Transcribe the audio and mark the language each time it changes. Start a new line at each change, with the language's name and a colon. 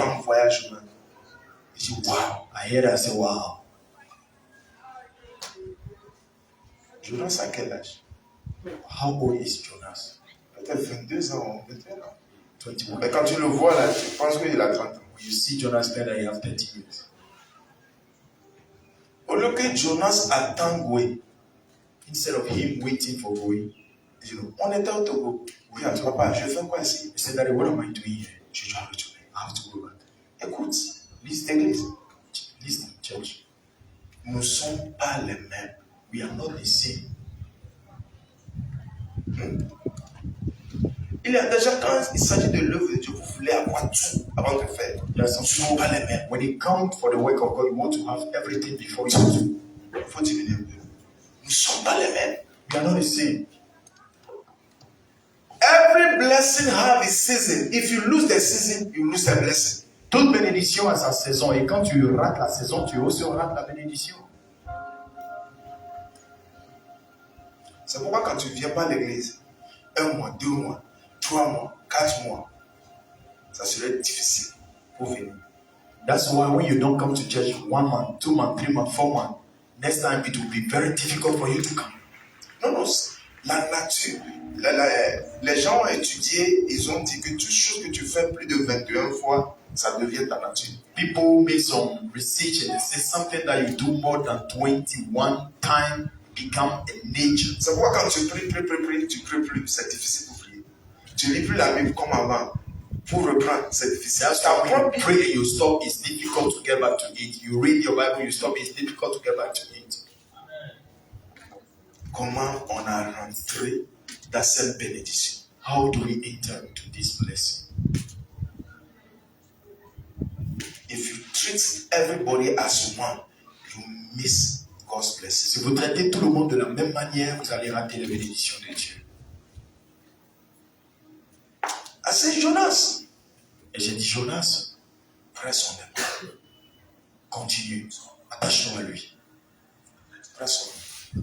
French: en voyage humain, je dis,
English: wow. I heard it, I said, wow.
French: Jonas a quel âge?
English: How old is Jonas?
French: Peut-être 22 ans, 21 ans.
English: 21.
French: Mais quand tu le vois là, tu penses qu'il a 30 ans.
English: When you see Jonas better, he has 30 years.
French: Au lieu que Jonas attend Goué,
English: Instead of him waiting for Goué,
French: on était au Togo. Oui, papa, je fais quoi ici?
English: he said, Daddy, what am I doing here?
French: Je dois retourner.
English: I have to go back.
French: Écoute, l'église,
English: Listen, church.
French: nous ne sommes pas les mêmes.
English: We are not the same.
French: Il y a déjà, quand il s'agit de l'œuvre de Dieu, vous voulez avoir tout avant de faire.
English: There are some
French: Nous ne sommes pas les mêmes.
English: When it comes for the work of God, you want to have everything before you do.
French: Il faut diminuer un peu. Nous ne sommes pas les mêmes.
English: We are not the same. Every blessing has its season. If you lose the season, you lose the blessing.
French: Toute bénédiction a sa saison. Et quand tu rates la saison, tu aussi rates la bénédiction. C'est pourquoi quand tu ne viens pas à l'église, 1 mois, 2 mois, 3 mois, 4 mois, ça serait difficile pour venir.
English: That's why when you don't come to church 1 month, 2 months, 3 months, 4 months, next time it will be very difficult for you to come.
French: Non, non, la nature. Les gens ont étudié, ils ont dit que toute chose que tu fais plus de 21 fois, ça devient ta nature.
English: People make some research and they say something that you do more than 21 times become a nature.
French: C'est pourquoi quand tu pries, tu pries plus, c'est difficile pour prier. Tu lis plus la Bible comme avant. Pour reprendre, c'est difficile.
English: That's why when you pray and you stop, it's difficult to get back to it. You read your Bible, you stop, it's difficult to get back to it.
French: Comment on a rentré dans cette bénédiction?
English: How do we enter into this blessing? If you treat everybody as one, you miss God's blessing.
French: Si vous traitez tout le monde de la même manière, vous allez rater les bénédictions de Dieu.
English: I said, Jonas,
French: Et j'ai dit, Jonas,
English: presse on them.
French: continue. Attache-toi à lui.
English: Presse on them.